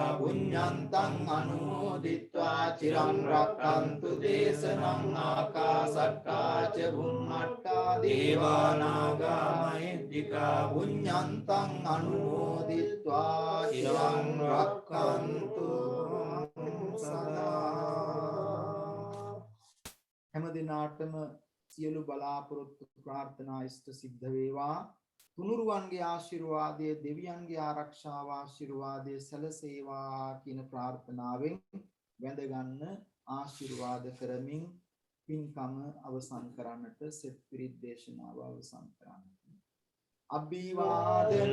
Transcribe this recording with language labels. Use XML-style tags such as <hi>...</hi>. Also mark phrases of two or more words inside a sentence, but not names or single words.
<pi>පුඤ්ඤන්තං අනුමෝදිත්වා චිරං රක්ඛන්තු දේශනං ආකාසට්ඨා ච බුම්මත්තා දේවානාගා මහිද්దికා පුඤ්ඤන්තං අනුමෝදිත්වා චිරං රක්ඛන්තු සදා</pi> <si>හැම දිනාටම සියලු බලාපොරොත්තු ප්‍රාර්ථනා ඉෂ්ට සිද්ධ වේවා තුනුරුවන්ගේ ආශිර්වාදය දෙවියන්ගේ ආරක්ෂාව ආශිර්වාදය සැලසේවා කියන ප්‍රාර්ථනාවෙන් වැඳ ගන්න ආශිර්වාද කරමින් පින්කම අවසන් කරන්නට සෙත් පිරිත් දේශනාව අවසන් කරන්නට අභිවාදන</si>